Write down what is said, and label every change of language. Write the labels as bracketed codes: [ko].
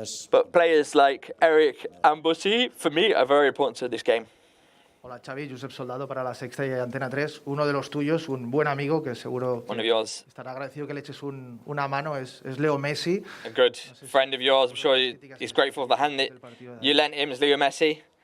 [en] But players like Eric and Bussy, for me, are very important to this game. [es] Hola Xavi, Josep Soldado para La Sexta y Antena 3. Uno de los tuyos, un buen amigo que seguro estará agradecido que le eches una mano, es Leo Messi. [en] A good friend of yours, I'm sure he's grateful for the hand that you lent him, is Leo Messi.